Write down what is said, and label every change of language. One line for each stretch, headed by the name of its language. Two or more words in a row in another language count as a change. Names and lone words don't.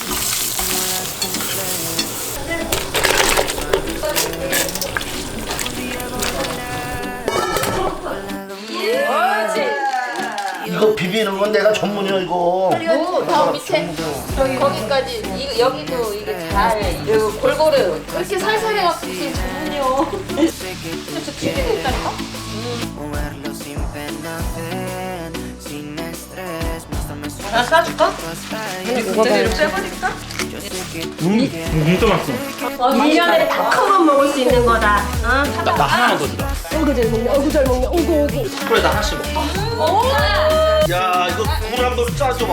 Korean: 이거 비비는 건 내가 전문이야, 이거. 그리고 더 밑에 저기 거기까지 여기도 이게 잘 이거 골고루 이렇게 살살 해갖고 이렇게 전문이요. 진짜 튀기고 있다니까?
Spanish: Moverlo sin pena ven, sin estrés, muéstrame
Korean: 하나 싸줄까? su 그대로 빼버릴까? 진짜 맛있어. 1년에 딱 한 번 먹을 수 있는 거다. 어? 나 하나만 더 주라. 어구 잘 먹냐, 어구 잘 먹냐, 어구 어구. 그래, 나 하나씩 먹어. 야, 이거 물 한 번 짜줘봐.